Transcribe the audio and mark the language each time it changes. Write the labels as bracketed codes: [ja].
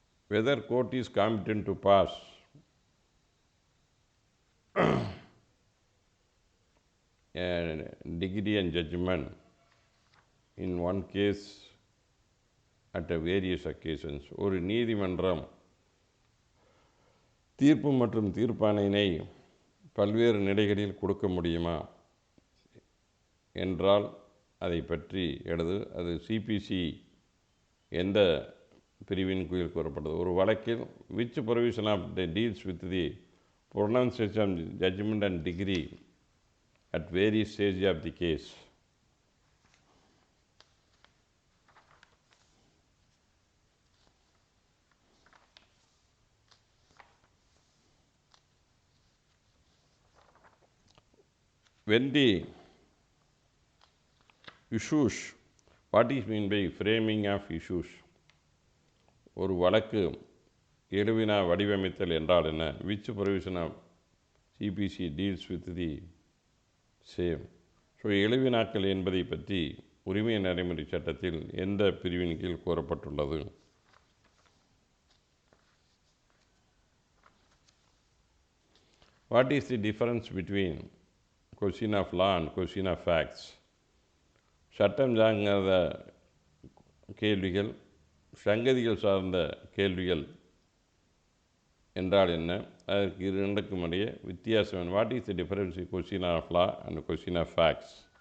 [en] Whether court is competent to pass a degree and judgment in one case at a various occasions. [ta] ஒரு நீதிமன்றம் தீர்ப்பு மற்றும் தீர்ப்பாணையினை பல்வேறு நிலைகளில் கொடுக்க முடியுமா என்றால் அதை பற்றி அது சிபிசி எந்த பிரிவின் கீழ் கூறப்பட்டது? ஒரு வழக்கில் [en] which provision of the deals with the pronunciation, judgment and degree at various stages of the case? When the issues, what is mean by framing of issues? [ta] ஒரு வழக்கு எழுவினா வடிவமைத்தல் என்றால் என்ன? [en] which provision of CPC deals with the same? [ta] So எழுவினாக்கள் என்பதை பற்றி உரிமை நடைமுறை சட்டத்தில் எந்த பிரிவின் கீழ் கூறப்பட்டுள்ளது? [en] What is the difference between question of law and question of facts? [ta] சட்டம் சார்ந்த கேள்விகள், சங்கதிகள் சார்ந்த கேள்விகள் என்றால் என்ன? அதற்கு இரண்டுக்கும் இடையே வித்தியாசம். [en] What is the difference in question of law and question of facts?